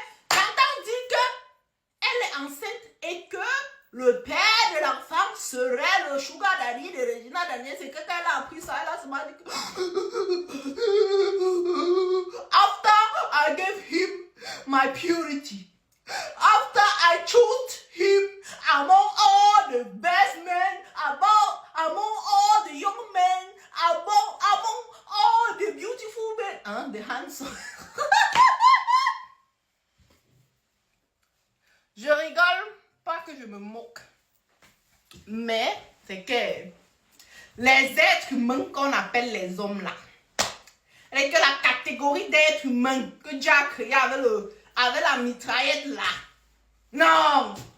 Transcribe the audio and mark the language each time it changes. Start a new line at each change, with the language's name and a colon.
French: J'entends dire que elle est enceinte et que le père de l'enfant serait le Sugar Daddy de Regina Daniels. C'est que quand elle a appris ça, elle a seulement dit que...
English: After I gave him my purity. After I chose him among all the best men, among all the young men, among all the beautiful men, and the handsome.
French: Je rigole, pas que je me moque. Mais c'est que les êtres humains qu'on appelle les hommes là, et que la catégorie d'êtres humains que Dieu a créé avec la mitraillette là. Non!